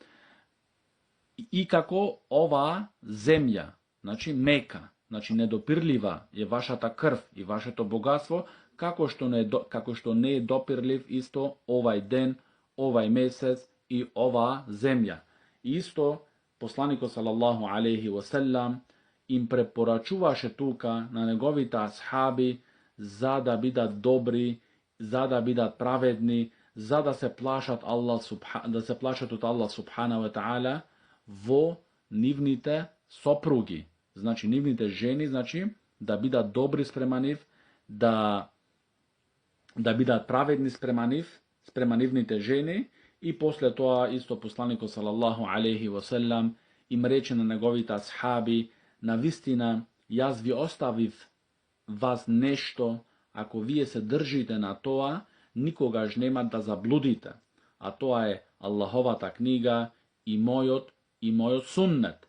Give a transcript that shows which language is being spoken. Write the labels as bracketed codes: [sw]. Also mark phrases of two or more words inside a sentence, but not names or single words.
[mk] И како оваа земја, значи Мека, значи недопирлива е вашата крв и вашето богатство, како што не е допирлив исто овај ден, овај месец и оваа земја. Исто посланикот [ar] صلى الله عليه وسلم [mk] им препорачуваше тука на неговите асхаби за да бидат добри, за да бидат праведни, за да се плашат од [ar] الله سبحانه وتعالى [mk] во нивните сопруги, значи нивните жени, значи да бидат добри спрема нив, да бидат праведни спрема нивните жени. И после тоа исто посланикот [ar] صلى الله عليه وسلم [mk] им рече на неговите асхаби: навистина јас ви оставив вас нешто, ако вие се држите на тоа, никогаш нема да заблудите, а тоа е Аллаховата книга и мојот суннет.